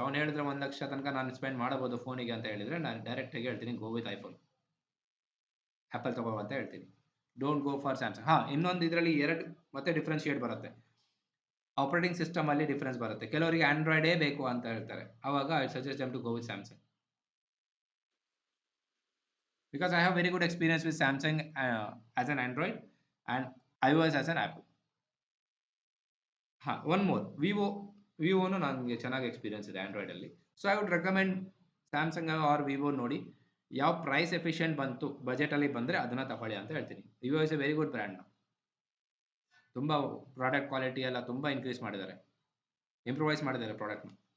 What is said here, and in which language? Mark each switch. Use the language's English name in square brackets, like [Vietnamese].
[Kannada] ಅವ್ನು ಹೇಳಿದ್ರೆ 1 ಲಕ್ಷ ತನಕ ನಾನು ಸ್ಪೆಂಡ್ ಮಾಡಬಹುದು ಫೋನಿಗೆ ಅಂತ ಹೇಳಿದರೆ, ನಾನು ಡೈರೆಕ್ಟಾಗಿ ಹೇಳ್ತೀನಿ [English] go with iPhone, [Kannada] ಆ್ಯಪಲ್ ತಗೋ ಅಂತ ಹೇಳ್ತೀನಿ. [English] Don't go for Samsung. [Kannada] ಇನ್ನೊಂದು ಇದರಲ್ಲಿ 2 ಮತ್ತೆ ಡಿಫ್ರೆನ್ಶಿಯೇಟ್ ಬರುತ್ತೆ. ಆಪರೇಟಿಂಗ್ ಸಿಸ್ಟಮ್ ಅಲ್ಲಿ ಡಿಫ್ರೆನ್ಸ್ ಬರುತ್ತೆ. ಕೆಲವರಿಗೆ ಆಂಡ್ರಾಯ್ಡೇ ಬೇಕು ಅಂತ ಹೇಳ್ತಾರೆ, ಅವಾಗ [English] I suggest them to go with Samsung. Because I have very good experience with Samsung as an Android and iOS as an Apple. One more, [Kannada] ವಿವೋನು ನನಗೆ ಚೆನ್ನಾಗಿ ಎಕ್ಸ್ಪೀರಿಯನ್ಸ್ ಇದೆ ಆಂಡ್ರಾಯ್ಡ್ ಅಲ್ಲಿ. [English] So I would recommend Samsung or Vivo. [Kannada] ನೋಡಿ ಯಾವ price efficient ಬಂತು, budget ಅಲ್ಲಿ ಬಂದರೆ ಅದನ್ನ ತಗೊಳ್ಳಿ ಅಂತ ಹೇಳ್ತೀನಿ. [English] Vivo is a very good brand. [Kannada] ತುಂಬ ಪ್ರಾಡಕ್ಟ್ ಕ್ವಾಲಿಟಿ ಎಲ್ಲ ತುಂಬ ಇನ್ಕ್ರೀಸ್ ಮಾಡಿದ್ದಾರೆ, ಇಂಪ್ರೂವೈಸ್ ಮಾಡಿದ್ದಾರೆ ಪ್ರಾಡಕ್ಟ್ನ.